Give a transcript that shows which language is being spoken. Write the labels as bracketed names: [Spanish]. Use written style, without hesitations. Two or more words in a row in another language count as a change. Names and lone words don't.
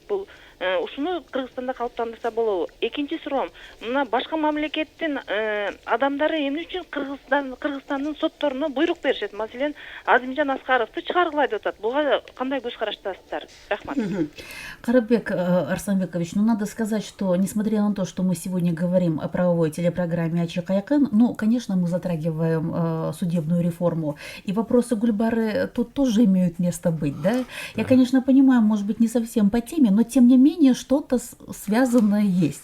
[Kyrgyz] Бул ушуну Кыргызстанда калыптандырса болобу? Экинчи суроом, мына башка мамлекеттин адамдары эмне үчүн Кыргызстандын сотторуна буйрук беришет? Маселен, Азимжан Аскаровду чыгаргылай деп атат. Буга кандай көз караштасыздар? Рахмат. Карыбек Арсланбекович, [Russian] ну надо сказать, что несмотря на то, что мы сегодня говорим о правовой телепрограмме «Ачык Айкын», ну, конечно, мы затрагиваем судебную реформу. И вопросы Гульбары тут тоже имеют место быть, да? Я, конечно, понимаю, может быть, не совсем по теме, но тем не менее что-то связанное есть.